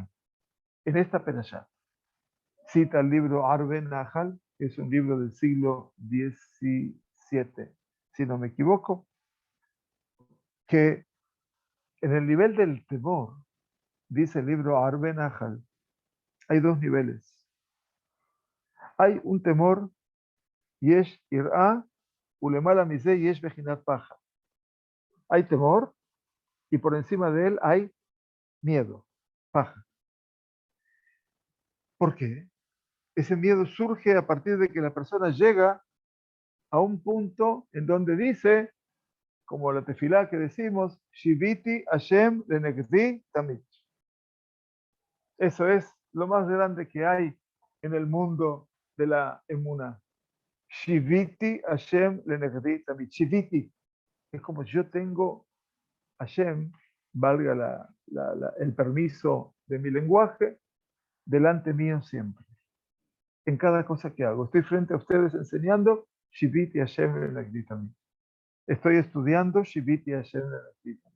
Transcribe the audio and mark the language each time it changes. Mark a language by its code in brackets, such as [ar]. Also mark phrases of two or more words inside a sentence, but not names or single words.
[es] En esta perashá cita el libro Arve Nahal es un libro del siglo XVII, si no me equivoco, que en el nivel del temor, dice el libro Arbe Nahal, hay dos niveles. Hay un temor, [he] יש יראה ולמעלה ממנה יש בחינת פחד. [es] Hay temor y por encima de él hay miedo, paja. ¿Por qué? Ese miedo surge a partir de que la persona llega a un punto en donde dice, como la tefilá que decimos, [he] שויתי ה' לנגדי תמיד. [es] Eso es lo más grande que hay en el mundo de la emuná. [he] שויתי ה' לנגדי תמיד. [es] Shiviti es como yo tengo Hashem, valga el permiso de mi lenguaje, delante mío siempre. En cada cosa que hago. Estoy frente a ustedes enseñando, [he] שויתי ה' לנגדי תמיד. [es] Estoy estudiando, [he] שויתי ה' לנגדי תמיד.